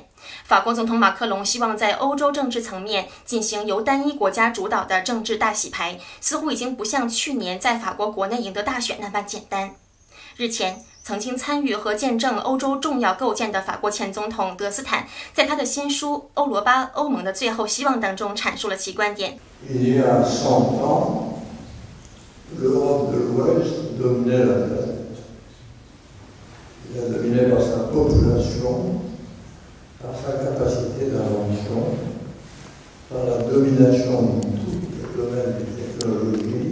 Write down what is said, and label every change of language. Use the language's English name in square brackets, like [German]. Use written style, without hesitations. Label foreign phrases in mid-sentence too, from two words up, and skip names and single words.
[Chinese] 法国总统马克龙希望在欧洲政治层面进行由单一国家主导的政治大洗牌，似乎已经不像去年在法国国内赢得大选那般简单。日前，曾经参与和见证欧洲重要构建的法国前总统德斯坦，在他的新书《欧罗巴：欧盟的最后希望》当中阐述了其观点。 [French] Il y a 100 ans, l'Europe de l'Ouest dominait la planète. Il la dominait par sa population, par sa capacité d'invention, par la domination dans tous les domaines des technologies.